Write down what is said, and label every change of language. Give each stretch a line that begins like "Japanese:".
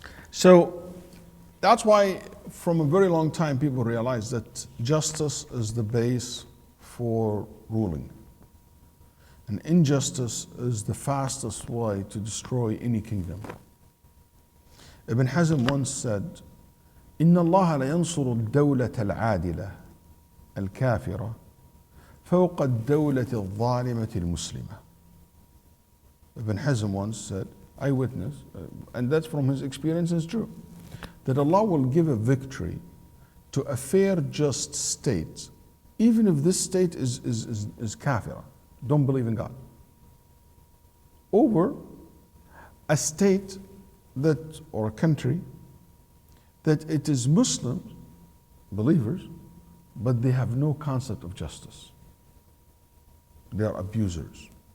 English: So, that's why from a very long time people realize that justice is the base for ruling. And injustice is the fastest way to destroy any kingdom. Ibn Hazm once said,
Arabic: إن الله لا ينصر الدولة العادلة الكافرة فوق الدولة الظالمة المسلمة.
English: Ibn Hazm once said, I witness, and that's from his experience, it's true, that Allah will give a victory to a fair, just state, even if this state is kafirah, don't believe in God, over a state that, or a country, that it is Muslims, believers, but they have no concept of justice. They are abusers.